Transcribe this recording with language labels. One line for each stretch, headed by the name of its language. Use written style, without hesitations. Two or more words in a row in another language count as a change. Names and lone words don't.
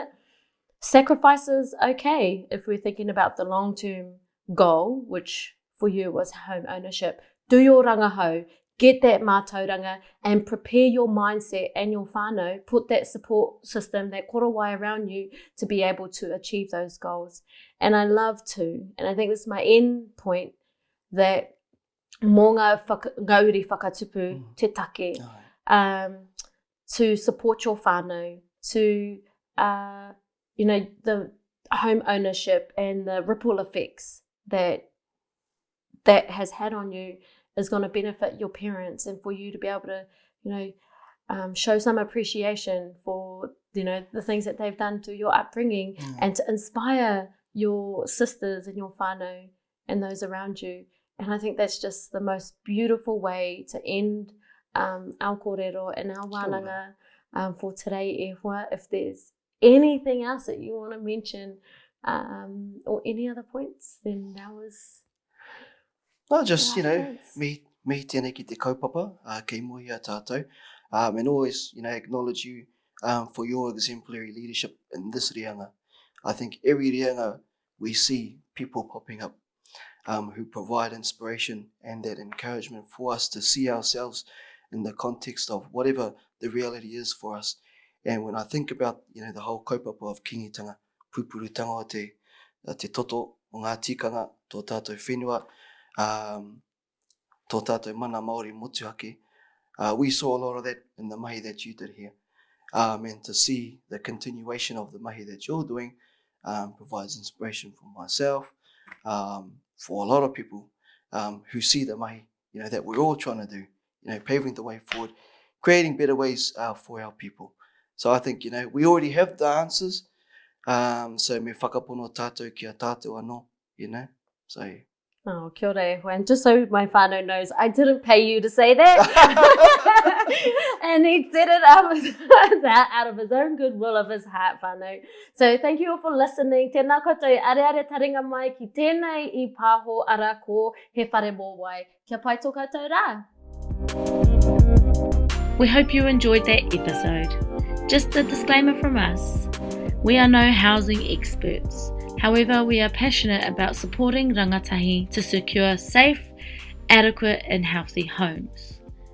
English: Sacrifices, okay, if we're thinking about the long-term goal, which for you was home ownership. Do your rangahau, get that mātauranga and prepare your mindset and your whānau, put that support system, that korowai around you to be able to achieve those goals. And I love to, and I think this is my end point, that
Māori: mō ngā ngauri whakatupu te take,
English: to support your whānau, to, the home ownership and the ripple effects that has had on you is going to benefit your parents, and for you to be able to, show some appreciation for, the things that they've done to your upbringing and to inspire your sisters and your whānau and those around you. And I think that's just the most beautiful way to end our kōrero and our wānanga for today
Māori: e hoa.
English: If there's anything else that you want to mention or any other points, then that was... Well, just,
Māori: me tēnei ki te kaupapa, kei mohi a tātou,
English: and always, acknowledge you for your exemplary leadership in this reanga. I think every reanga we see people popping up who provide inspiration and that encouragement for us to see ourselves in the context of whatever the reality is for us. And when I think about, the whole kaupapa of kingitanga,
Māori: pupurutanga o te toto o ngā tikanga, tō tātou whenua, tō tātou mana Māori motuhake,
English: we saw a lot of that in the mahi that you did here. And to see the continuation of the mahi that you're doing provides inspiration for myself, for a lot of people who see the mahi, that we're all trying to do, paving the way forward, creating better ways for our people. So I think, we already have the answers.
Māori: So me whakapono tātou ki a tātou anō, so... Oh, kia ora e hoa.
English: And just so my whānau knows, I didn't pay you to say that. And he said it out of his own goodwill of his heart, whānau. So thank you all for listening.
Māori: Tēnā koutou are taringa mai ki tēnei I pāho ara ko he whare mōwai. Kia pai tō koutou rā.
English: We hope you enjoyed that episode. Just a disclaimer from us. We are no housing experts. However, we are passionate about supporting rangatahi to secure safe, adequate and healthy homes.